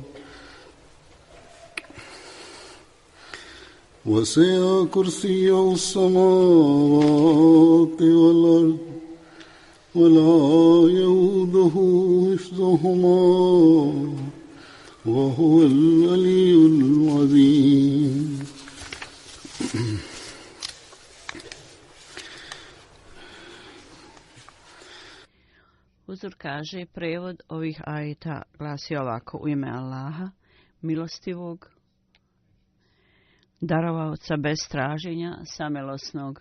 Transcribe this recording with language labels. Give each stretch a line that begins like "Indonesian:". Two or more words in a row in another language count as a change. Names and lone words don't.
Arabic: وسع كرسيه السماوات والأرض ولا يؤوده حفظهما وهو العلي العظيم.
Bosnian: Uzur kaže, prevod ovih ajeta glasi ovako: u ime Allaha, milostivog, darovaoca bez traženja, samilosnog.